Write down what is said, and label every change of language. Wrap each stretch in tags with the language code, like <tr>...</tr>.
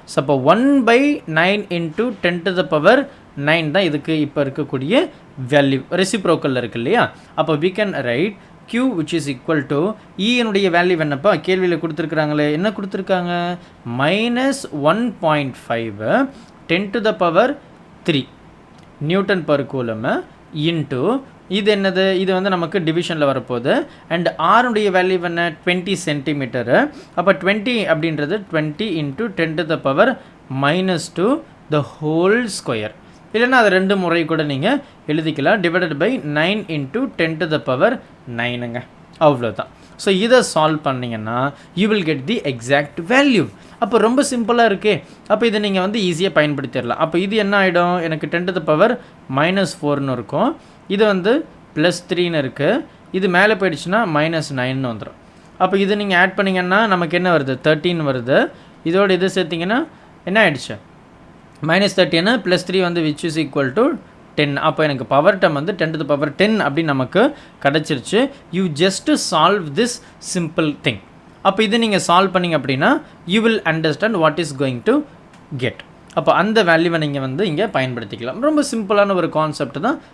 <ta>So அப்போ 1/9 into 10 to the power 9 தான் இதுக்கு இப்போ இருக்கக்கூடிய வேல்யூ. ரெசிப்ரோக்கலில் இருக்குது இல்லையா? அப்போ</ta> <en>we can write Q which is equal to</en> <ta>ஈனுடைய value என்னப்பா? கேள்வியில் கொடுத்துருக்குறாங்களே, என்ன கொடுத்துருக்காங்க? -1.5 10 to the power 3 Newton per கூலம் into இது என்னது? இது வந்து நமக்கு டிவிஷனில் வரப்போகுது. அண்ட் ஆருடைய வேல்யூ என்ன? 20 சென்டிமீட்டரு.</ta> <en>அப்போ 20 அப்படின்றது 20 into 10 to the power minus 2 the whole square.</en> <ta>இல்லைன்னா அது ரெண்டு முறை கூட நீங்கள் எழுதிக்கலாம்.</ta> <en>Divided by 9 into 10 to the power 9ங்க.</en> <ta>அவ்வளோதான். ஸோ இதை சால்வ் பண்ணிங்கன்னா</ta> <en>You will get the exact value.</en> <ta>அப்போ ரொம்ப சிம்பிளாக இருக்கே. அப்போ இதை நீங்கள் வந்து ஈஸியாக பயன்படுத்திடலாம். அப்போ இது என்ன ஆகிடும்? எனக்கு 10 to the power -4ன்னு இருக்கும். இது வந்து +3ன்னு இருக்குது. இது மேலே போயிடுச்சுன்னா -9ன்னு வந்துடும். அப்போ இது நீங்கள் ஆட் பண்ணிங்கன்னா நமக்கு என்ன வருது? 13 வருது. இதோடு இது சேர்த்திங்கன்னா என்ன ஆகிடுச்சு?</ta> <en>-13 +3 வந்து which is equal to 10.</en> <ta>அப்போ எனக்கு பவர் டம் வந்து 10 to the power 10 அப்படின்னு நமக்கு கிடச்சிருச்சு.</ta> <en>You just solve this simple thing.</en> <ta>அப்போ இது நீங்கள் சால்வ் பண்ணிங்க அப்படின்னா</ta> <en>You will understand what is going to get.</en> <ta>அப்போ அந்த வேல்யூவை நீங்கள் வந்து இங்கே பயன்படுத்திக்கலாம். ரொம்ப சிம்பிளான ஒரு கான்செப்ட் தான்.</ta>